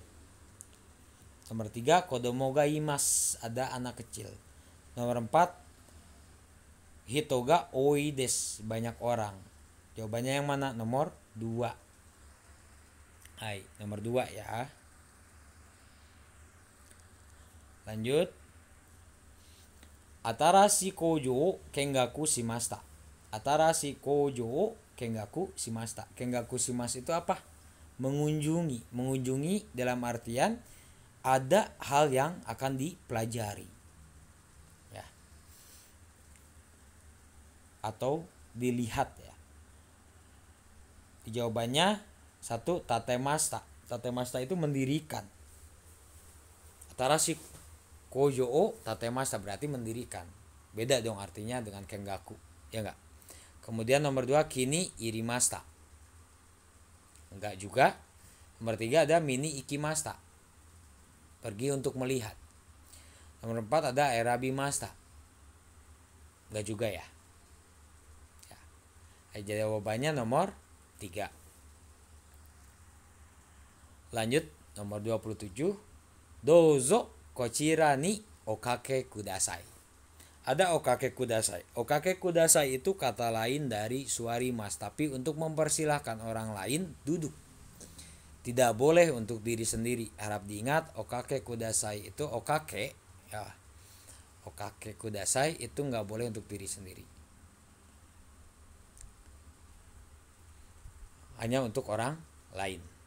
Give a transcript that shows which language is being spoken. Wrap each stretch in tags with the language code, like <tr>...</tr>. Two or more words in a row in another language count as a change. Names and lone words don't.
<id>Nomor 3</id> <ja>子供がいます,</ja> <id>ada anak kecil. Nomor 4</id> <ja>人が多いです,</ja> <id>banyak orang. Jawabannya yang mana? Nomor 2. Hai, nomor 2 ya. Lanjut.</id> <ja>新しい工場見学しました. 新しい工場見学しました. 見学しました</ja> <id>itu apa? Mengunjungi. Mengunjungi dalam artian ada hal yang akan dipelajari. Ya. Atau dilihat ya. Jawabannya 1 tatemashita. Tatemashita itu mendirikan.</id> <ja>新しい工場を建てました</ja> <id>berarti mendirikan. Beda dong artinya dengan kengaku, ya enggak? Kemudian nomor 2</id> <ja>気に入りました.</ja> <id>Enggak juga. Nomor 3 ada</id> <ja>見に行きました.</ja> <id>Pergi untuk melihat. Nomor 4 ada erabimashita. Enggak juga ya. Jawabannya nomor 3. Lanjut nomor 27.</id> <ja>どうぞこちらにおかけください.</ja> <id>Ada</id> <ja>おかけください. おかけください</ja> <id>itu kata lain dari suarimas, tapi untuk mempersilahkan orang lain duduk. Tidak boleh untuk diri sendiri. Harap diingat,</id> <ja>おかけください</ja> <id>itu okake ya.</id> <ja>おかけください</ja> <id>itu nggak boleh untuk diri sendiri. Hanya untuk orang lain.</id>